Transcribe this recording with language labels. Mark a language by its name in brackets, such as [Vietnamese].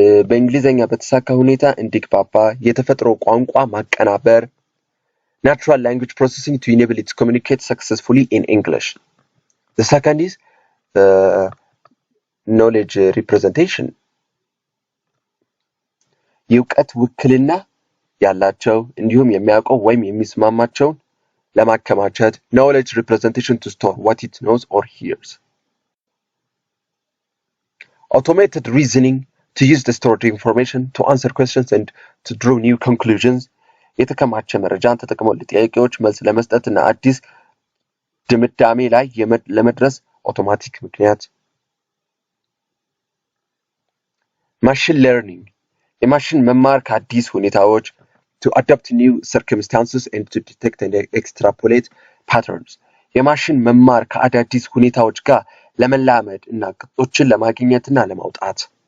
[Amharic] በእንግሊዘኛ በተሳካ ሁኔታ እንዲግባባ የተፈጥሮ ቋንቋ ማቀናበር. [English] Natural language processing to enable it to communicate successfully in English. The second is knowledge representation. [Amharic] የእውቀት ውክልና ያላቸው እንዲሁም የሚያውቀው ወይም የሚስማማቸውን ለማከማቸት [English] knowledge representation to store what it knows or hears. Automated reasoning to use the stored information to answer questions and to draw new conclusions. [Amharic] የተከማቸ መረጃን ተጠቅሞ ለጥያቄዎች መልስ ለመስጠትና አዲስ ድምዳሜ ላይ ለመድረስ አውቶማቲክ ምክንያት ማሽን ለርኒንግ የማሽን መማር ከአዲስ ሁኔታዎች [English] to adapt new circumstances and to detect and extrapolate patterns [Amharic] የማሽን መማር ከአዳዲስ ሁኔታዎች ጋር ለመላመድ እና ቅጦችን ለማግኘትና ለማውጣት